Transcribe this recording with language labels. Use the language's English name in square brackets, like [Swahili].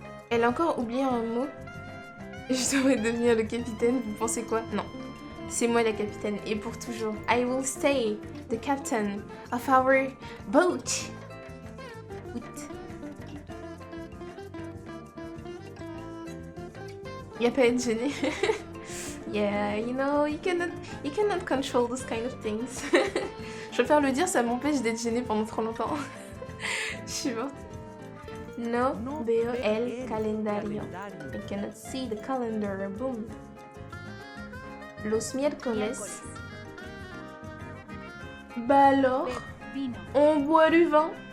[French] Elle a encore oublié un mot. Je devrais devenir le capitaine, vous pensez quoi? Non. C'est moi la capitaine, et pour toujours. [English] I will stay the captain of our boat. Boat. [French] Y'a pas à être gêné. [English] Yeah, you know, you cannot control those kind of things. [French] Je préfère le dire, ça m'empêche d'être gênée pendant trop longtemps. Je suis morte. [Spanish] No veo el calendario. [English] I cannot see the calendar. [Spanish] Boom. Los miércoles. [French] Bah alors, [Spanish] Vino. [French] on boit du vin.